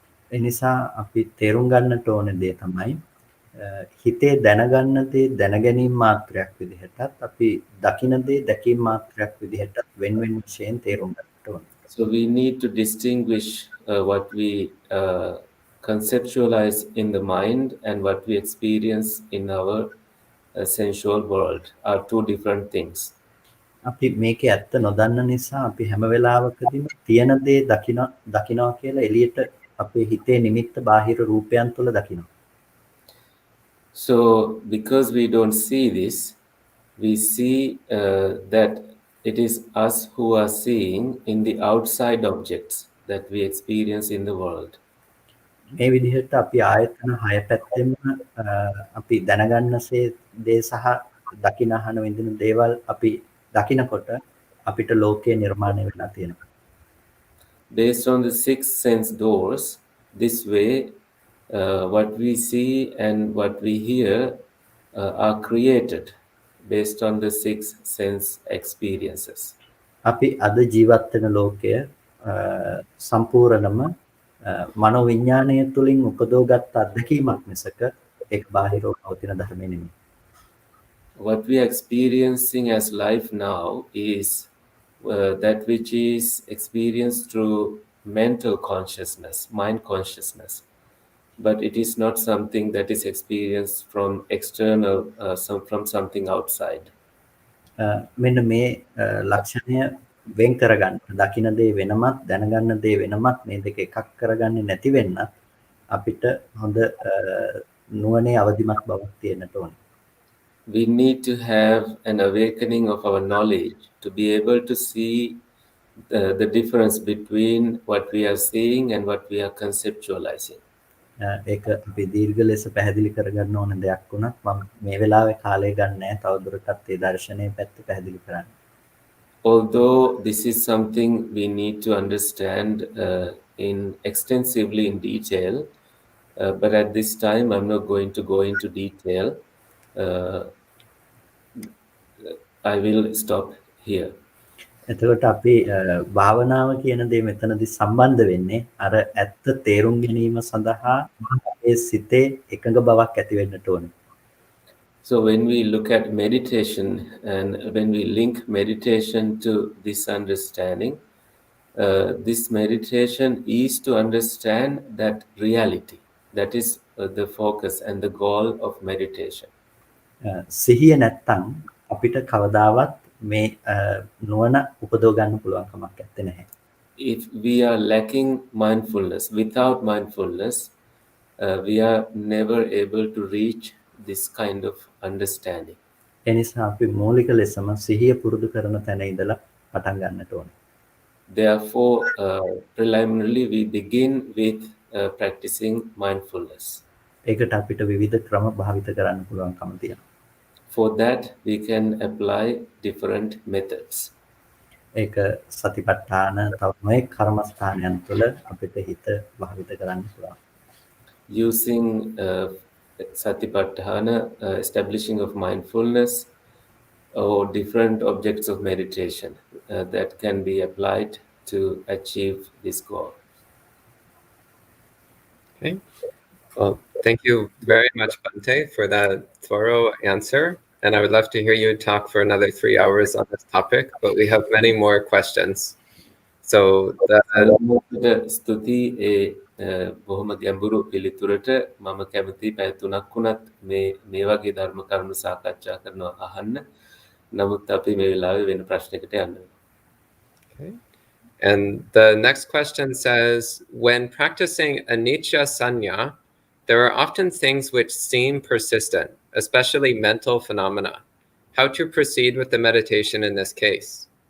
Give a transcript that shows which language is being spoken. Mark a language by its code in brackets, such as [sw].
[si] ඒ නිසා අපි තේරුම් ගන්නට ඕන දේ තමයි හිතේ දැනගන්න දේ දැනගැනීම මාත්‍රයක් විදිහටත් අපි දකින දේ දැකීම මාත්‍රයක් විදිහටත් වෙන වෙන වශයෙන් තේරුම් ගන්නට ඕන. [en] So we need to distinguish what we conceptualize in the mind and what we experience in our sensual world are two different things. [si] අපි මේකේ ඇත්ත නොදන්න නිසා අපි හැම වෙලාවකදීම තියෙන දේ දකිනවා කියලා එළියට අපේ හිතේ නිමිත්ත බාහිර රූපයන් තුළ දකිනවා. [en] So because we don't see this, we see that it is us who are seeing in the outside objects that we experience in the world. [si] මේ විදිහට අපි ආයතන හය පැත්තෙම අපි දැනගන්නසේ දේ සහ දකින අහන විඳින දේවල් අපි දකිනකොට අපිට ලෝකයේ නිර්මාණය වෙලා තියෙනවා. [en] Based on the six sense doors, this way what we see and what we hear are created based on the six sense experiences. [si] අපි අද ජීවත් වෙන ලෝකය සම්පූර්ණම මනෝවිඥාණය තුලින් උපදවගත් අත්දැකීමක් මිසක ඒක බාහිරව පවතින ධර්මෙ නෙමෙයි. [en] What we are experiencing as life now is that which is experienced through mental consciousness, mind consciousness. But it is not something that is experienced from external, from something outside. [si] මෙන්න මේ ලක්ෂණය වෙන් කරගන්න. දකින දේ වෙනමත් දැනගන්න දේ වෙනමත් මේ දෙක එකක් කරගන්නේ නැති වෙන්නත් අපිට හොඳ නුවණේ අවදිමත් බවක් තියෙන්නට ඕනේ. [en] We need to have an awakening of our knowledge to be able to see the difference between what we are seeing and what we are conceptualizing. [si] ඒක අපි දීර්ඝ ලෙස පැහැදිලි කරගන්න ඕන දෙයක් වුණත් මම මේ වෙලාවේ කාලය ගන්න නැහැ තවදුරටත් ඒ දර්ශනයේ පැත්ත පැහැදිලි කරන්න. [en] Although this is something we need to understand in extensively in detail, but at this time I'm not going to go into detail. I will stop here. [si] එතකොට අපි භාවනාව කියන දේ මෙතනදී සම්බන්ධ වෙන්නේ අර ඇත්ත තේරුම් ගැනීම සඳහා අපේ සිතේ එකඟ බවක් ඇති වෙන්නට ඕනේ. [en] So when we look at meditation and when we link meditation to this understanding, this meditation is to understand that reality. That is the focus and the goal of meditation. [si] සිහිය නැත්තම් අපිට කවදාවත් මේ නුවණ උපදව ගන්න පුළුවන් කමක් නැත්තේ නැහැ. [en] If we are lacking mindfulness, without mindfulness, we are never able to reach this kind of understanding. [si] ඒ නිසා අපි මූලික ලෙසම සිහිය පුරුදු කරන තැන ඉඳලා පටන් ගන්නට ඕනේ. [en] Therefore, preliminarily we begin with practicing mindfulness. [si] ඒකට අපිට විවිධ ක්‍රම භාවිත කරන්න පුළුවන්කම තියෙනවා. [en] For that, we can apply different methods. [si] ඒක සතිපට්ඨාන තව නොයෙක් කර්මස්ථානයන් තුළ අපිට හිත භාවිත කරන්න පුළුවන්. [en] Using satipatthana, establishing of mindfulness, or different objects of meditation that can be applied to achieve this goal. Okay. Well, thank you very much, Bhante, for that thorough answer. And I would love to hear you talk for another 3 hours on this topic, but we have many more questions. So [si] the stuti බොහොම ගැඹුරු පිළිතුරට මම කැමති පැය 3ක් වුණත් මේ වගේ ධර්ම කරුණු සාකච්ඡා කරනවා අහන්න. නමුත් අපි මේ වෙලාවේ වෙන ප්‍රශ්නයකට යන්න. [en] Okay. And the next question says, when practicing anicca sanya, there are often things which seem persistent, especially mental phenomena. How to proceed with the meditation in this case?